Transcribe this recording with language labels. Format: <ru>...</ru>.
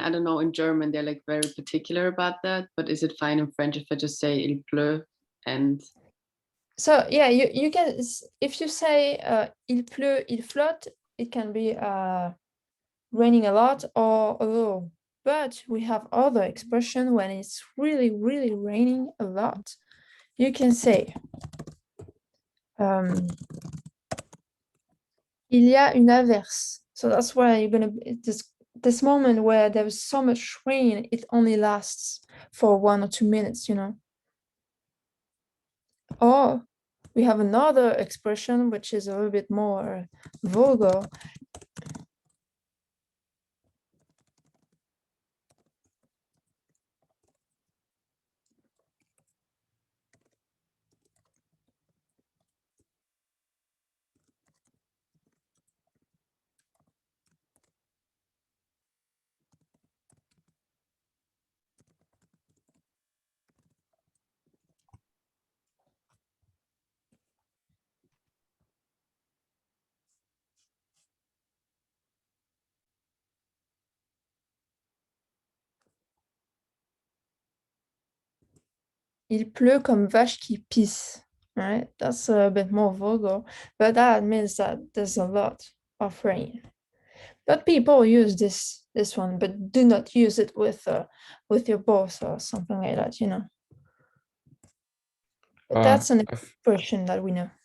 <en>I don't know, in German, they're like very particular about that. But is it fine in French if I just say il pleut and So yeah, you can, if you say</en> <fr>il pleut, il flotte,</fr> <en>it can be raining a lot or a little. But we have other expression when it's really, really raining a lot. You can say</en> <fr>il y a une averse.</fr> <en>So that's why you're gonna this moment where there's so much rain, it only lasts for 1 or 2 minutes, you know. Or we have another expression which is a little bit more vulgar.</en> <fr>Il pleut comme vache qui pisse, right?</fr> <en>That's a bit more vulgar, but that means that there's a lot of rain. But people use this one, but do not use it with your boss or something like that, you know. But that's an expression that we know.</en>